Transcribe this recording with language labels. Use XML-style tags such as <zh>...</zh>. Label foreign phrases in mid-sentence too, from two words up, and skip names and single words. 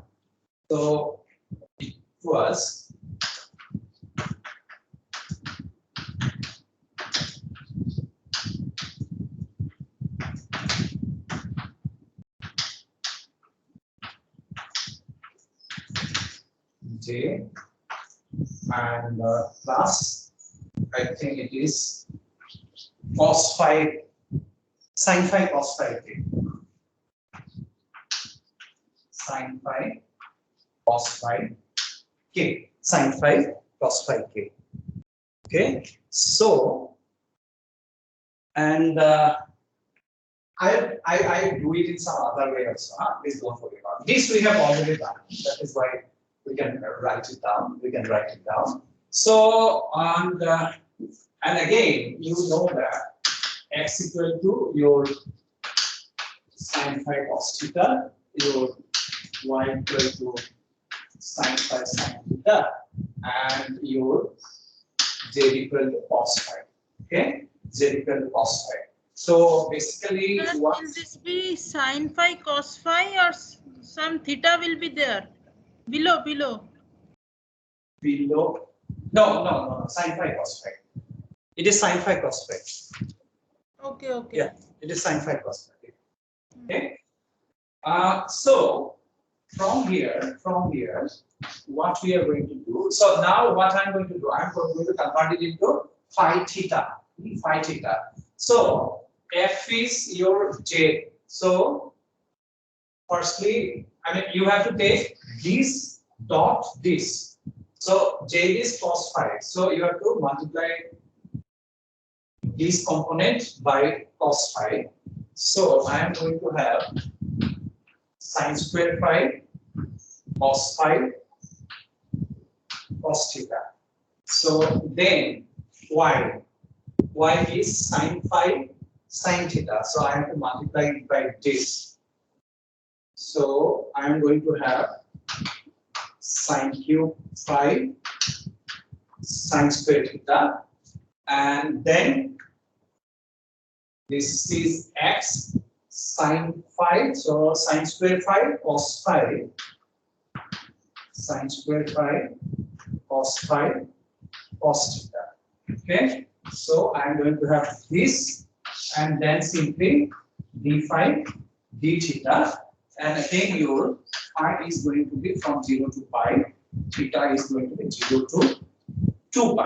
<en>So it was j and plus, I think it is cos phi Sin phi cos phi k. Sin phi cos phi k. Sin phi cos phi k. Okay. So, and I do it in some other way also. Please don't worry about it. This we have already done. That is why we can write it down. We can write it down. So, and again, you know that x equal to your sin phi cos theta, your y equal to sin phi sin theta, and your z equal to cos phi. Okay, z equal to cos phi. So basically, Sir, what will this be sin phi cos phi or some theta will be there? Below. below? No, sin phi cos phi. It is sin phi cos phi. Okay. Yeah, it is sin phi cos phi. Okay. So from here, what we are going to do. So now what I'm going to do, I'm going to convert it into phi theta. Phi theta. So f is your j. So firstly, I mean you have to take this dot this. So j is cos phi. So you have to multiply this component by cos phi. So I am going to have sin square phi cos phi cos theta. So then y is sin phi sin theta. So I have to multiply it by this. So I am going to have sin cube phi sin square theta, and then this is x sin phi. So sin square phi cos phi sin square phi cos phi cos theta. Okay, so I am going to have this, and then simply d phi d theta, and again your phi is going to be from 0 to pi, theta is going to be 0 to 2 pi.</en>